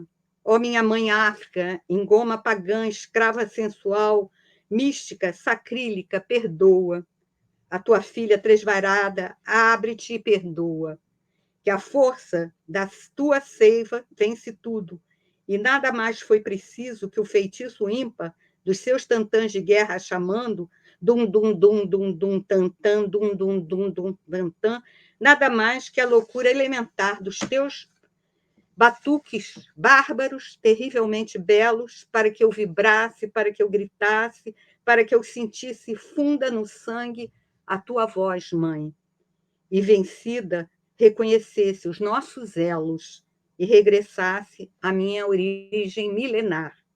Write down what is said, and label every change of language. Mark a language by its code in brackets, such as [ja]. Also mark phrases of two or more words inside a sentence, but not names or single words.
[pt] Ó minha mãe África, em goma pagã, escrava sensual, mística, sacrílica, perdoa. A tua filha tresvarada, abre-te e perdoa. Que a força da tua seiva vence tudo, e nada mais foi preciso que o feitiço ímpar dos seus tantãs de guerra chamando dum dum dum dum dum tantã dum dum dum dum tantã, nada mais que a loucura elementar dos teus batuques bárbaros, terrivelmente belos, para que eu vibrasse, para que eu gritasse, para que eu sentisse funda no sangue a tua voz, mãe. E vencida, reconhecesse os nossos elos e regressasse à minha origem milenar.